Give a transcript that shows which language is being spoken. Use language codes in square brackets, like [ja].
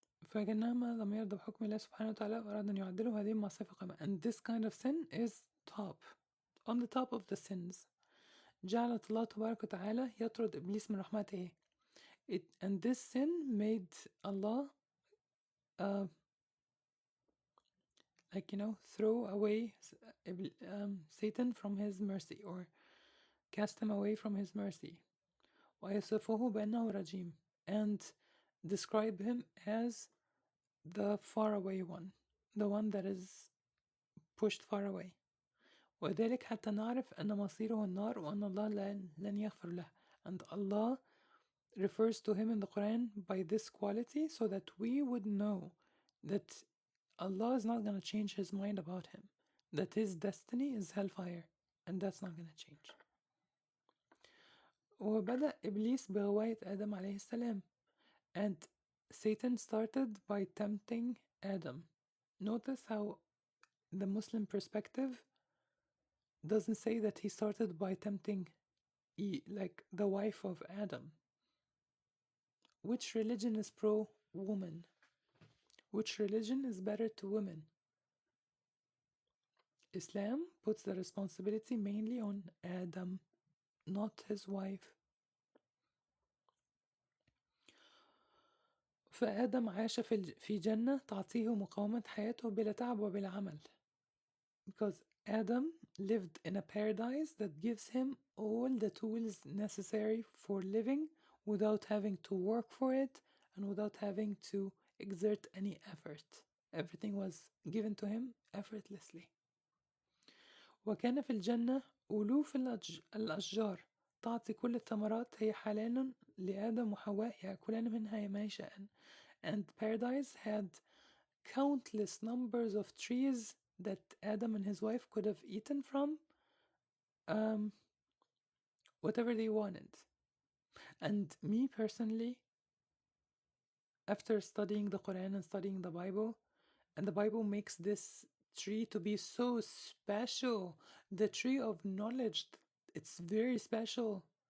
[ar] فكأنما لم يرضى بحكم الله سبحانه وتعالى وأراد أن يعدله هذه المعصية فقام. [en] And this kind of sin is top, on the top of the sins. [ar] جعلت الله تبارك وتعالى يطرد إبليس من رحمته. [en] And this sin made Allah uh, like, throw away Satan from his mercy, or cast him away from his mercy. [ar] ويصفه بأنه رجيم, [en] and describe him as the faraway one, the one that is pushed far away. [ar] وذلك حتى نعرف أن مصيره النار وأن الله لن يغفر له. [en] And Allah refers to him in the Quran by this quality so that we would know that Allah is not going to change his mind about him, that his destiny is hellfire, and that's not going to change. [ar] وبدأ إبليس بغواية آدم عليه السلام, [en] and Satan started by tempting Adam. Notice how the Muslim perspective doesn't say that he started by tempting like the wife of Adam. Which religion is pro-woman? Which religion is better to women? Islam puts the responsibility mainly on Adam, not his wife. [ar] فآدم عاش في جنة تعطيه مقاومة حياته بلا تعب وبلا عمل. [en] Because Adam lived in a paradise that gives him all the tools necessary for living without having to work for it and without having to exert any effort. Everything was given to him effortlessly. [ar] وكان في الجنة ألوف الأشجار تعطي كل الثمرات هي حلال لآدم وحواء يأكلان منها ما يشاءن. [en] And paradise had countless numbers of trees that Adam and his wife could have eaten from whatever they wanted. And me personally, after studying the Quran and studying the Bible, and the Bible makes this tree to be so special, the tree of knowledge, it's very special,